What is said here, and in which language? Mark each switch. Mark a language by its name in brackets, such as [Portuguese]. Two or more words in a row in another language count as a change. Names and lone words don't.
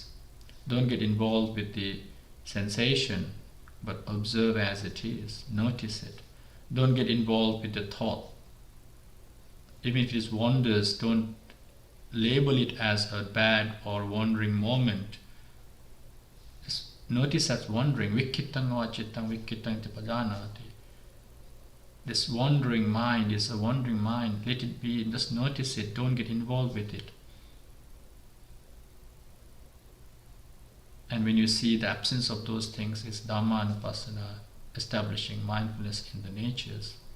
[English] Don't get involved with the sensation, but observe as it is. Notice it. Don't get involved with the thought. Even if it is wanders, don't label it as a bad or wandering moment. Just notice as wandering. [Pali] Vikkittang va cittang vikkittang te pajanati. [English] This wandering mind is a wandering mind. Let it be. Just notice it. Don't get involved with it. And when you see the absence of those things, is [Pali] Dhamma Anupassana, [English] establishing mindfulness in the natures.